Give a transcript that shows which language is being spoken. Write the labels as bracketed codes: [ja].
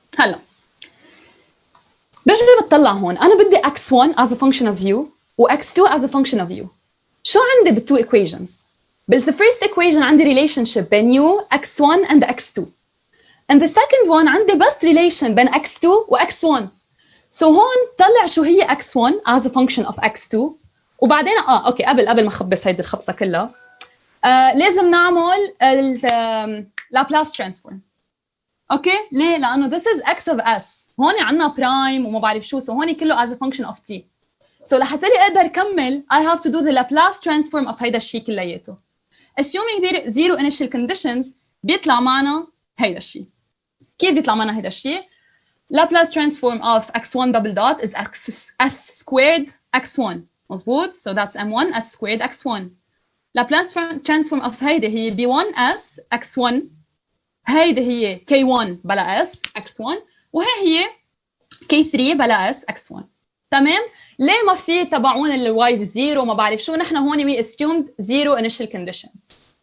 [ar] هلا بجي بتطلع هون انا بدي [en] x1 as a function of u و x2 as a function of u. [ar] شو عندي بالتو equations؟ بال first equation عندي relationship بين u x1 and x2 [en] and the second one [ar] عندي بس relation بين x2 و x1. so هون طلع شو هي [en] x1 as a function of x2 [ar] وبعدين اوكي قبل ما اخبص هيدي الخبصه كلها لازم نعمل Laplace transform. اوكي ليه؟ لانه [en] this is x of s [ar] هون عندنا برايم وما بعرف شو so هون كله as a function of t. [en] so [ar] لحتى لي اقدر كمل [en] I have to do the Laplace transform of [ar] هيدا الشيء كلياته. [en] assuming zero initial conditions [ar] بيطلع معنا هيدا الشيء. كيف بيطلع معنا هيدا الشيء؟ [en] Laplace transform of x1 double dot is s squared x1 مظبوط so that's m1 s squared x1. Laplace transform of [ar] هيدي هي b1s x1 هيدي هي k1 بلا s x1 وهي هي k3 بلا s x1. تمام؟ ليه ما في تبعون الواي بزيرو ما بعرف شو نحن هون [en] we assumed zero initial conditions.